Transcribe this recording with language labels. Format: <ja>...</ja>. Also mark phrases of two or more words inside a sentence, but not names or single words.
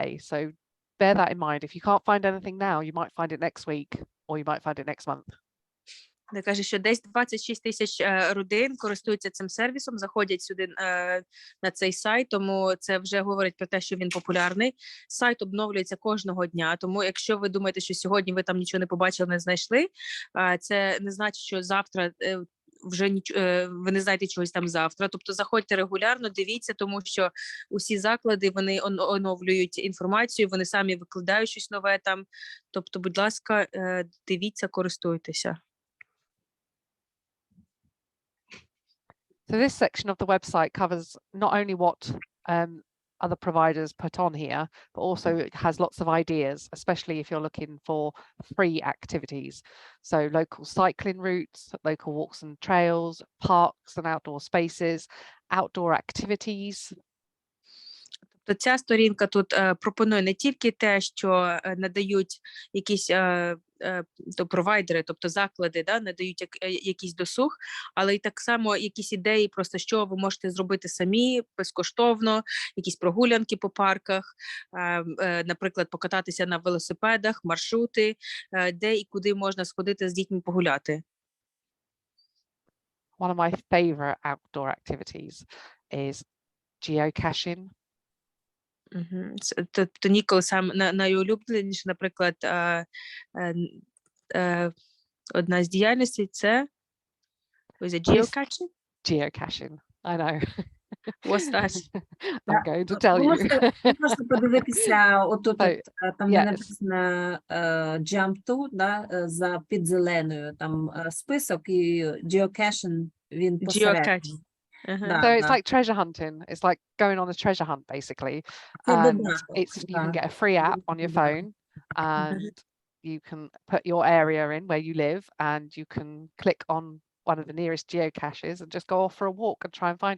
<en>So bear that in mind. If you can't find anything now, you might find it next week or you might find it next month.</en> <uk>Вона каже, що десь 26 тисяч родин користуються цим сервісом, заходять сюди на цей сайт, тому це вже говорить про те, що він популярний. Сайт обновлюється кожного дня, тому якщо ви думаєте, що сьогодні ви там нічого не побачили, не знайшли, це не значить, що завтра вже ви не знаєте чогось там завтра. Тобто заходьте регулярно, дивіться, тому що усі заклади, вони оновлюють інформацію, вони самі викладають щось нове там. Тобто, будь ласка, дивіться, користуйтеся.</uk> <en>So this section of the website covers not only what other providers put on here, but also it has lots of ideas, especially if you're looking for free activities. So local cycling routes, local walks and trails, parks and outdoor spaces, outdoor activities.</en> <uk>То ця сторінка тут пропонує не тільки те, що надають якісь провайдери, тобто заклади, надають якийсь досуг, але й так само якісь ідеї, просто що ви можете зробити самі, безкоштовно, якісь прогулянки по парках, наприклад, покататися на велосипедах, маршрути, де і куди можна сходити з дітьми погуляти.</uk> <en>One of my favorite outdoor activities is geocaching.</en> <uk>Тобто Нікола сам найулюбленіше, наприклад, одна з діяльностей – це geocaching?</uk> <en>Geocaching, I know. What's that? I'm going to tell you.</en> <uk>Можете подивитися, отут, там де написано</uk> <en>jump to,</en> <uk>за під зеленою, там список, і geocaching, він посередині.</uk> <en>So it's like treasure hunting. It's like going on a treasure hunt, basically. And you can get a free app on your phone, and you can put your area in where you live, and you can click on one of the nearest geocaches and just go off for a walk and try and find it.</en>